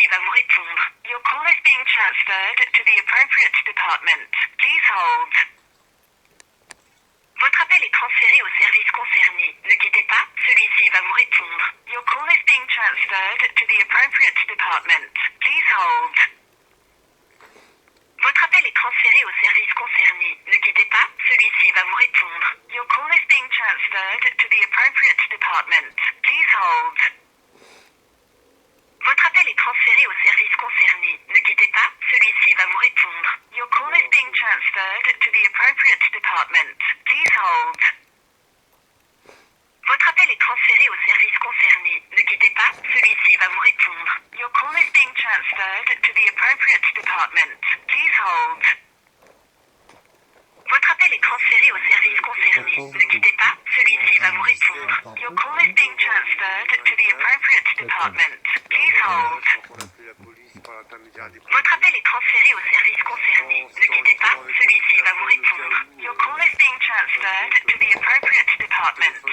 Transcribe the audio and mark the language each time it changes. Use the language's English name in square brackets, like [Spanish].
[English] transferred to the appropriate department. Please hold. [French] Votre appel est transféré au service concerné. Ne quittez pas, celui-ci va vous répondre. [English] Your call is being transferred to the appropriate department. Please hold. [French] Votre appel est transféré au service concerné. Ne quittez pas, celui-ci va vous répondre. [English] Your call is being transferred to the appropriate department. Please hold. [French] Votre appel est transféré au service concerné. Ne quittez pas, celui-ci va vous répondre. [English] Your call is being transferred to the appropriate department. Please hold. [French] Votre appel est transféré au service concerné. Ne quittez pas, celui-ci va vous répondre. [English] Your call is being transferred to the appropriate department. Please hold. [French] Votre appel est transféré au service concerné. Ne quittez pas, celui-ci va vous répondre. [English] Your call is being transferred to the appropriate department. Please hold. [French] Votre appel est transféré au service concerné. Ne quittez pas, celui-ci va vous répondre. [English] Your call is being transferred to the appropriate department.